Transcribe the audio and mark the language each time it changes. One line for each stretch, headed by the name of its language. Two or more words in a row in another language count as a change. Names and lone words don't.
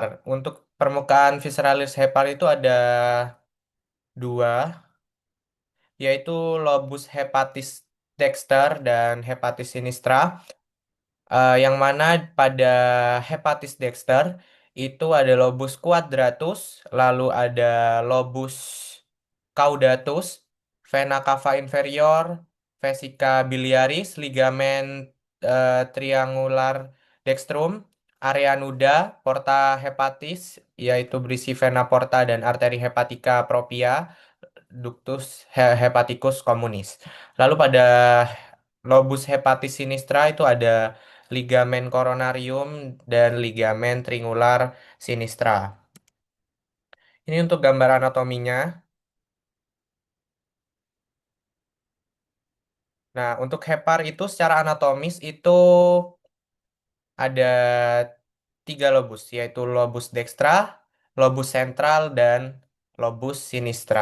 Indonesian: Untuk permukaan visceralis hepar itu ada dua, yaitu
Latin: lobus hepatis dexter
Indonesian: dan
Latin: hepatis sinistra.
Indonesian: Yang mana pada
Latin: hepatis dexter
Indonesian: itu ada
Latin: lobus quadratus,
Indonesian: lalu ada
Latin: lobus caudatus, vena cava inferior, vesica biliaris,
Indonesian: ligamen
Latin: triangular dextrum, area nuda, porta hepatis,
Indonesian: yaitu berisi vena porta dan arteri
Latin: hepatica propria, ductus hepaticus communis.
Indonesian: Lalu pada
Latin: lobus hepatis sinistra
Indonesian: itu ada ligamen coronarium dan ligamen
Latin: triangular sinistra.
Indonesian: Ini untuk gambar anatominya. Nah, untuk hepar itu secara anatomis itu ada tiga lobus, yaitu
Latin: lobus dextra,
Indonesian: lobus sentral, dan
Latin: lobus sinistra.